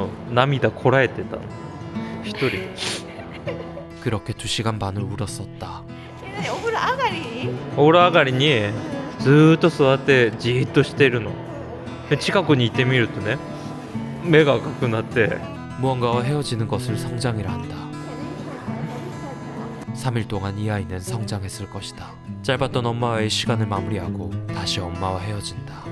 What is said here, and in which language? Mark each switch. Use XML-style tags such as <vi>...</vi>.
<ja>涙こらえてたの一人で。</ja> <ko>그렇게 2시간 반을 울었었다.</ko> <ja>お風呂上がり？お風呂上がりにずーっと座ってじーっとしてるの。で近くに行ってみるとね、目が赤くなって</ja> <ko>무언가와 헤어지는 것을 성장이라 한다. 3일 동안 이 아이는 성장했을 것이다. 짧았던 엄마와의 시간을 마무리하고 다시 엄마와 헤어진다.</ko>